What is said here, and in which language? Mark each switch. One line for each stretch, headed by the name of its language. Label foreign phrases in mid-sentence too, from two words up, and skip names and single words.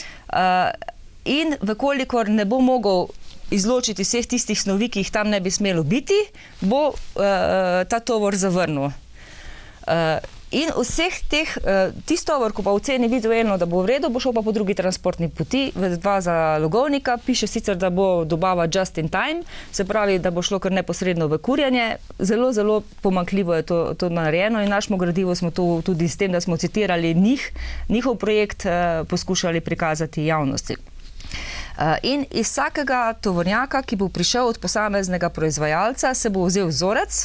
Slovenian: In vkolikor ne bo mogel izločiti vseh tistih snovi, ki jih tam ne bi smelo biti, bo ta tovor zavrnil. In vseh teh, tisto, ko pa oceni vizualno, da bo v redu, bo šel pa po drugi transportni poti, V2 za logovnika, piše sicer, da bo dobava
English: just in time,
Slovenian: se pravi, da bo šlo kar neposredno v kurjenje. Zelo, zelo pomanjkljivo je to narejeno in našemu gradivu smo to tudi s tem, da smo citirali njihov projekt, poskušali prikazati javnosti. In iz vsakega tovornjaka, ki bo prišel od posameznega proizvajalca, se bo vzel vzorec.